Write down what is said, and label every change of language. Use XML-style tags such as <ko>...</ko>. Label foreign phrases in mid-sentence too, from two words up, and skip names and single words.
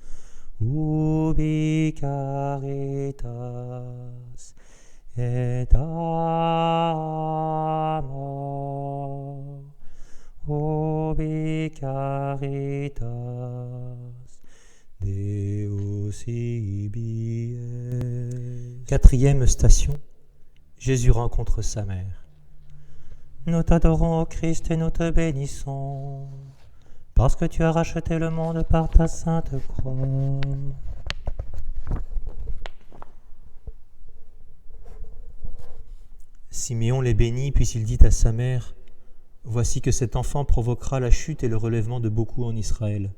<la>Ubi caritas et amor. Ubi caritas Deus ibi est.</la> <fr>Quatrième station, Jésus rencontre sa mère. Nous t'adorons, ô Christ, et nous te bénissons, parce que tu as racheté le monde par ta sainte croix. Siméon les bénit, puis il dit à sa mère, « Voici que cet enfant provoquera la chute et le relèvement de beaucoup en Israël.</fr>